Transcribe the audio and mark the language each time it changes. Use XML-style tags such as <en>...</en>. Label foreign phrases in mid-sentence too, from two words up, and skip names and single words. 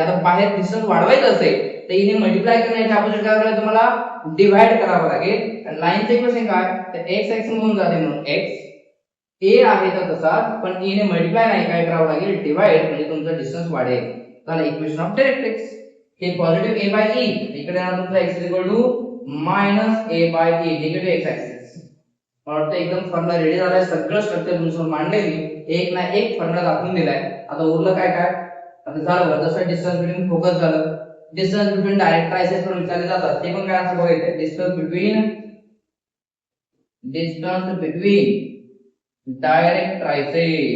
<mr>आता बाहेर डिस्टन्स वाढवायचं असेल तर e ने मल्टिप्लाय करण्याच्या अपोजिट काय करायचं तुम्हाला डिवाइड करावं लागेल. आणि लाईनचं इक्वेशन काय तर x x म्हणून जाते म्हणून x a आहे तर तसा पण e ने मल्टिप्लाय नाही काय करावं लागेल डिवाइड म्हणजे तुमचा डिस्टन्स वाढेल. झालं</mr> <en>equation of directrix.</en> <mr>हे</mr> <en>positive a by e</en> <mr>इकडे येणार तुमचा x -a/e</mr> <en>negative x axis.</en> <mr>मला वाटतं एकदम</mr> <en>formula ready</en> <mr>झालाय. सगळं स्ट्रक्चर तुमच्यासमोर मांडलेली एक ना एक फॉर्म्युला दाखवून दिलाय. आता उरलं काय आता झालं जसं</mr> <en>distance between focus</en> <mr>झालं</mr> <en>distance between direct trices</en> <mr>पण विचारले जातात ते पण काय असं बघायचं</mr> <en>distance between direct trices.</en>